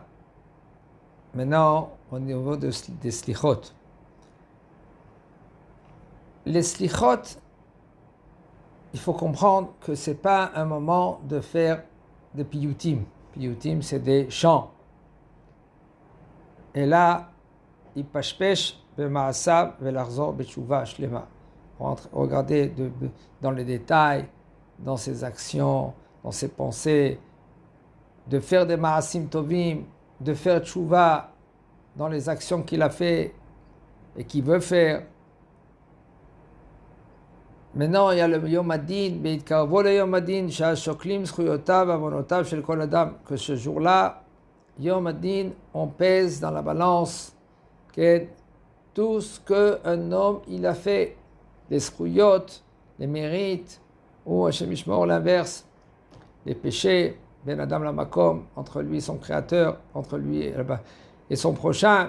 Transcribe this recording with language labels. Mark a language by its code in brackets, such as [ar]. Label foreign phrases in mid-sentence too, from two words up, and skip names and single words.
[fr] Maintenant, au niveau des Slichot. Les Slichot, il faut comprendre que ce n'est pas un moment de faire des piyutim. Piyutim, c'est des chants. Et là, il [he] פשפש במעשיו ולחזור בתשובה שלמה. [fr] Regardez dans les détails, dans ses actions, dans ses pensées, de faire des [he] מעשים טובים, [fr] de faire tshuva dans les actions qu'il a fait et qu'il veut faire. Maintenant, il y a le [he] יום הדין בהתקרבו ליום הדין שוקלים זכויותיו עוונותיו של כל אדם, [fr] que ce jour-là, [he] יום הדין, [fr] on pèse dans la balance tout ce qu'un homme il a fait, les zchuyot, les mérites, ou [he] השם ישמור [fr] l'inverse, les péchés, [he] בין אדם למקום, [fr] entre lui et son créateur, entre lui et son prochain.